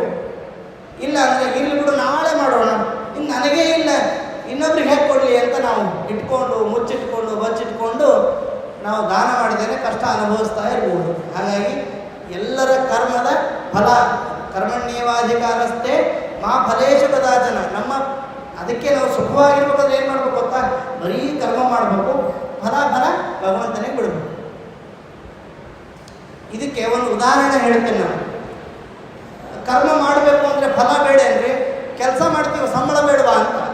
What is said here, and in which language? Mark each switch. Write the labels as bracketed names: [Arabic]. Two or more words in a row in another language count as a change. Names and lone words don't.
[Kannada] ಇಲ್ಲ ಅಂದರೆ ಇಲ್ಲಿ ಬಿಡು ನಾಳೆ ಮಾಡೋಣ, ಇನ್ನು ನನಗೇ ಇಲ್ಲ ಇನ್ನೊಬ್ರಿಗೆ ಹೇಗೆ ಕೊಡಲಿ ಅಂತ ನಾವು ಇಟ್ಕೊಂಡು ಮುಚ್ಚಿಟ್ಕೊಂಡು ಬಚ್ಚಿಟ್ಕೊಂಡು ನಾವು ದಾನ ಮಾಡಿದ್ದೇನೆ ಕಷ್ಟ ಅನುಭವಿಸ್ತಾ ಇರ್ಬೋದು. ಹಾಗಾಗಿ ಎಲ್ಲರ ಕರ್ಮದ ಫಲ. [Sanskrit] ಕರ್ಮಣ್ಯೇವಾಧಿಕಾರಸ್ಥೆ ಮಾ ಫಲೇಶು ಕದಾಚನ. [Kannada] ಅದಕ್ಕೆ ನಾವು ಸುಖವಾಗಿರ್ಬೇಕಾದ್ರೆ ಏನು ಮಾಡ್ಬೇಕು ಗೊತ್ತಾ? ಬರೀ ಕರ್ಮ ಮಾಡಬೇಕು, ಫಲ ಭಗವಂತನೇ ಬಿಡಬೇಕು. ಇದಕ್ಕೆ ಒಂದು ಉದಾಹರಣೆ ಹೇಳ್ತೇನೆ ನಾನು. ಕರ್ಮ ಮಾಡಬೇಕು ಅಂದರೆ ಫಲ ಬೇಡ ಅಂದರೆ ಕೆಲಸ ಮಾಡ್ತೀವಿ, ಸಂಬಳ ಬೇಡವಾ ಅಂತ.